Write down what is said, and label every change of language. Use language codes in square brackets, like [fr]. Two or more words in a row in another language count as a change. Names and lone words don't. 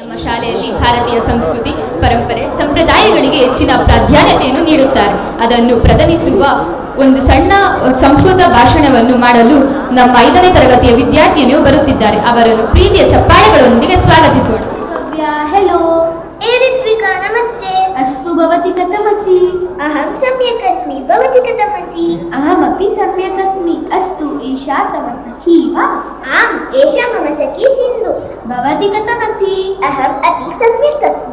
[kn] ಶಾಲೆಯಲ್ಲಿ ಭಾರತೀಯ ಸಂಸ್ಕೃತಿ, ಪರಂಪರೆ, ಸಂಪ್ರದಾಯಗಳಿಗೆ ಹೆಚ್ಚಿನ ಪ್ರಾಧಾನ್ಯತೆಯನ್ನು ನೀಡುತ್ತಾರೆ. ಅದನ್ನು ಪ್ರದರ್ಶಿಸುವ ಒಂದು ಸಣ್ಣ ಸಂಸ್ಕೃತ ಭಾಷಣವನ್ನು ಮಾಡಲು ನಮ್ಮ 5ನೇ ತರಗತಿಯ ವಿದ್ಯಾರ್ಥಿನಿಯು ಬರುತ್ತಿದ್ದಾರೆ. ಅವರನ್ನು ಪ್ರೀತಿಯ ಚಪ್ಪಾಳೆಗಳೊಂದಿಗೆ ಸ್ವಾಗತಿಸೋಣ. [sa] हेलो ऋत्विका नमस्ते. अस्तु भवती कथमसि? अहं सम्यक् अस्मि. भवती कथमसि? अहमपि सम्यक् अस्मि. अस्तु एषा तव सखी वा? आम्, एषा मम सखी सिन्धु. भवती कथमसि? अहम् अपि सम्यक् अस्मि.